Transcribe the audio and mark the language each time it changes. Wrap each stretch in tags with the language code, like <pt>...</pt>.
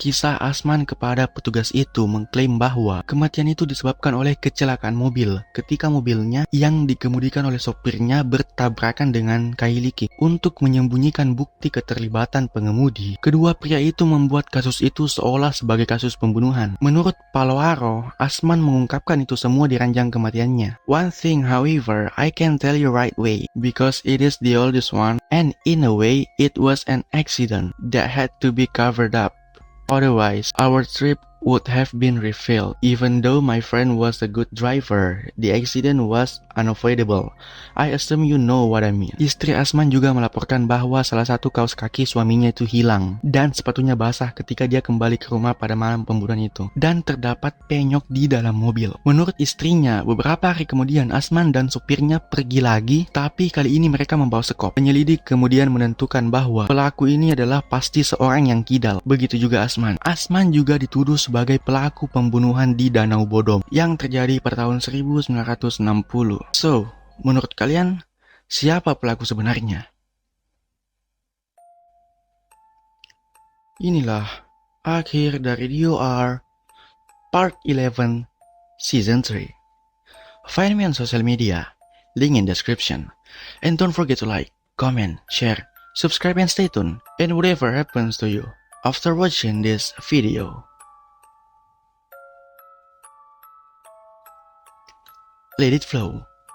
<id>Kisah Asman kepada petugas itu mengklaim bahwa kematian itu disebabkan oleh kecelakaan mobil ketika mobilnya yang dikemudikan oleh sopirnya bertabrakan dengan Kylie. Untuk menyembunyikan bukti keterlibatan pengemudi, kedua pria itu membuat kasus itu seolah sebagai kasus pembunuhan. Menurut Paloaro, Asman mengungkapkan itu semua di ranjang kematiannya.</id> <en>One thing, however, I can tell you right away, because it is the oldest one, and in a way, it was an accident that had to be covered up. Otherwise, our trip would have been revealed. Even though my friend was a good driver, the accident was unavoidable. I assume you know what I mean.</en> <id>Istri Asman juga melaporkan bahwa salah satu kaos kaki suaminya itu hilang dan sepatunya basah ketika dia kembali ke rumah pada malam pembunuhan itu, dan terdapat penyok di dalam mobil. Menurut istrinya, beberapa hari kemudian Asman dan supirnya pergi lagi, tapi kali ini mereka membawa skop. Penyelidik kemudian menentukan bahwa pelaku ini adalah pasti seorang yang kidal. Begitu juga Asman. Asman juga dituduh sebagai pelaku pembunuhan di Danau Bodom yang terjadi pada tahun 1960. So, menurut kalian, siapa pelaku sebenarnya? Inilah akhir dari DOR Part 11 Season 3.</id> <en>Find me on social media, link in description. And don't forget to like, comment, share, subscribe and stay tuned. And whatever happens to you after watching this video, let it flow.</en>